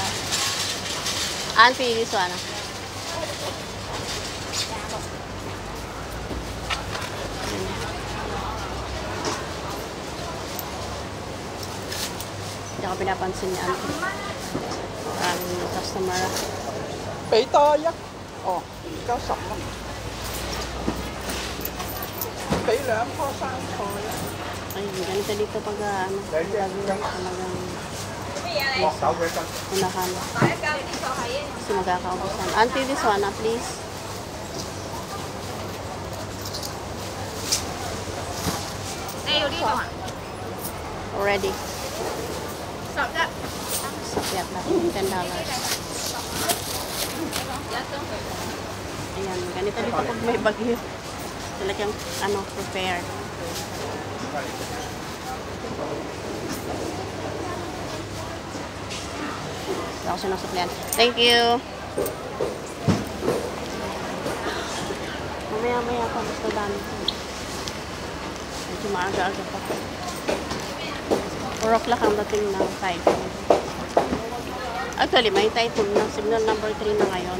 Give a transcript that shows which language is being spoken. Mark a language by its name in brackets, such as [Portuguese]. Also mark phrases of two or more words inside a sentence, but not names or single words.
[Filipino] Auntie, di sana. Hindi ako pinapansin ni Auntie. Ang customer. [Cantonese] 俾多一哦，90蚊。俾2棵生菜。 [Filipino] Ay, ganito dito pag talagang unahan. Kasi magkakaubusan. Auntie, [English] this one, please. Already. [Filipino] Sakyat na. $10. Ayan, ganito dito pag may bagyo. Talagang, prepare. Ako sinasuklian. [English] Thank you. [Filipino] Mamaya pa gusto dami. Medyo maaga-aga pa. 4 o'clock ang dating ng typhoon. Actually, may typhoon na. [English] Signal number [Filipino] 3 na ngayon.